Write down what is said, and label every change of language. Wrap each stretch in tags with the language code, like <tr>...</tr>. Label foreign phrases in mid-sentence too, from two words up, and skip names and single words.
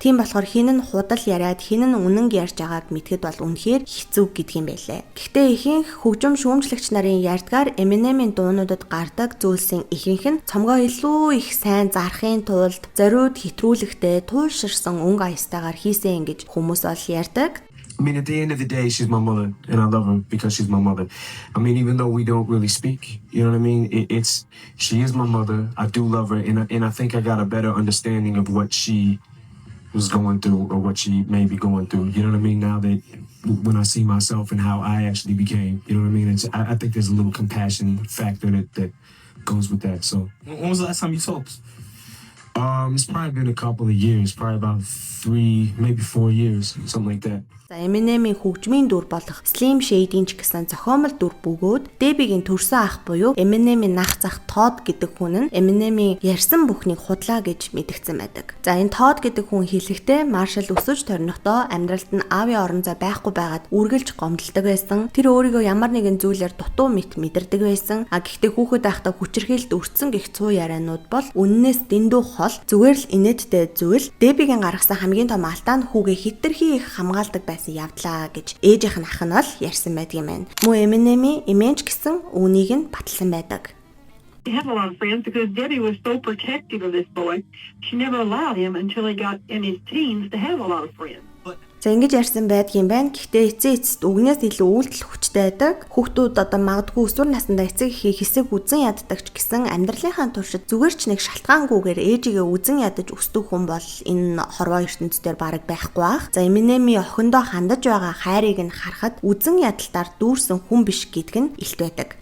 <mn>Тийм болохоор хин нь худал яриад хин нь үнэн ярьж байгааг мэдхэд бол үнэхээр хэцүү гэдэг юм байлээ. Гэхдээ ихэнх хөгжим шүүмжлэгч нарын ярьдгаар Eminem-ийн дуунуудад гардаг зүйлсийн ихэнх нь цомгоо илүү их сайн зарахын тулд зориуд хэтрүүлэхтэй туушир өнгө аястайгаар хийсэн гэж хүмүүс бол ярьдаг.</mn> <en>I mean, at the end of the day, she's my mother, and I love her because she's my mother. I mean, even though we don't really speak, you know what I mean? She is my mother. I do love her, and I think I got a better understanding of what she was going through or what she may be going through. You know what I mean? Now that when I see myself and how I actually became, you know what I mean? I think there's a little compassion factor that goes with that. So, when was the last time you talked? It's probably been a couple of years, probably about 3, maybe 4 years, something like that.</en> <mn>За Eminem-ийн хөгжмийн дүр болох Slim Shady-ийн ч гэсэн зохиомол дүр бөгөөд Debi-гийн төрсөн ах буюу Eminem-ийн нах зах Todd гэдэг хүн нь Eminem-ийн ярьсан бүхнийг худлаа гэж мэдгдсэн байдаг. За энэ Todd гэдэг хүн хэлэхдээ Marshall өсөж торнохдоо амьдралд нь аавын орон зай байхгүй байгаад үргэлж гомдолдог байсан. Тэр өөрийгөө ямар нэгэн зүйлээр дутуу мэт мэдэрдэг байсан. Гэхдээ хүүхэд байхдаа хүчирхийлд өртсөн гэх цуу ярианууд бол үннээс дэндүү хол зүгээр л инээдтэй зүйл. Debi-гийн гаргасан хамгийн том алдаа нь хүүгээ хэтэрхий их хамгаалдаг явдлаа гэж ээжийнх нь ах нь бол ярьсан байдаг юм байна. Мөн Eminem-ийн имиж гэсэн үнийг нь баталсан байдаг.</mn> <en>He had a lot of friends because Debbie was so protective of this boy. She never allowed him until he got in his teens to have a lot of friends. But</en> <mn>За ингэж ярьсан байдгийн байна. Гэхдээ эцэст үгнээс илүү үйлдэл хүчтэй байдаг. Хүүхдүүд одоо магадгүй өсвөр насндаа эцэг эхийг хэсэг үзэн яддаг ч гэсэн амьдралынхаа туршид зүгээр ч нэг шалтгаангүйгээр ээжигээ үзэн ядаж өсдөг хүн бол энэ хорвоо ертөнцийн бараг байхгүй бах. За Eminem-ийн охиндоо хандаж байгаа хайрыг нь харахад үзэн ядалтаар дүүрсэн хүн биш гэдг нь илт байдаг.</mn>